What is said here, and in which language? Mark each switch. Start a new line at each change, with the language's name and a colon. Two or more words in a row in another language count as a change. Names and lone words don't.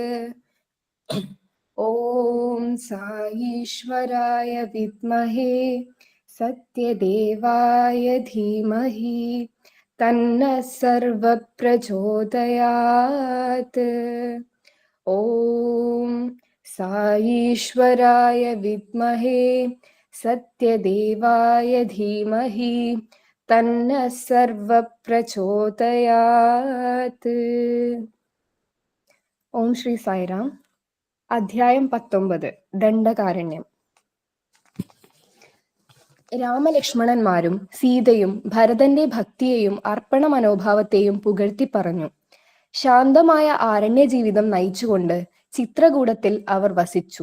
Sanskrit: ॐ साईश्वराय विद्महे सत्यदेवाय धीमहि तन्नः सर्वः प्रचोदयात्. ॐ साईश्वराय विद्महे सत्यदेवाय धीमहि तन्नः सर्वः प्रचोदयात्.
Malayalam: ഓം ശ്രീ സായിരാം. അധ്യായം 19 ദണ്ഡകാരണ്യം. രാമലക്ഷ്മണന്മാരും സീതയും ഭരതന്റെ ഭക്തിയെയും അർപ്പണ മനോഭാവത്തെയും പുകഴ്ത്തി പറഞ്ഞു. ശാന്തമായ ആരണ്യ ജീവിതം നയിച്ചുകൊണ്ട് ചിത്രകൂടത്തിൽ അവർ വസിച്ചു.